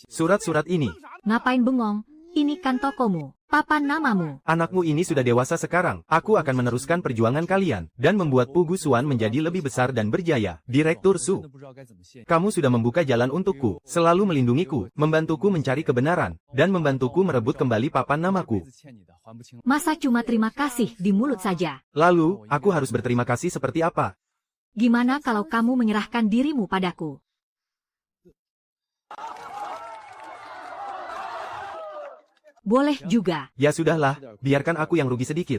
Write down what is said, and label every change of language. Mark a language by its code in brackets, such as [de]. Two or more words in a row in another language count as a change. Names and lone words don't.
[id] Surat-surat ini. Ngapain bengong? Ini kan tokomu, papan namamu. Anakmu ini sudah dewasa sekarang. Aku akan meneruskan perjuangan kalian, dan membuat Pugu Xuan menjadi lebih besar dan berjaya. Direktur [zh] 真 [id] Su, [zh] 的不知道该怎么谢。 [id] kamu sudah membuka jalan untukku, selalu melindungiku, membantuku mencari kebenaran, dan membantuku merebut kembali papan [zh] 这辈 [id] namaku. [zh] 子欠你的还不清。 [id] Masa cuma terima kasih di mulut saja? Lalu, aku harus berterima kasih seperti apa? Gimana kalau kamu menyerahkan dirimu padaku? Boleh juga. Ya sudahlah, biarkan aku yang rugi sedikit.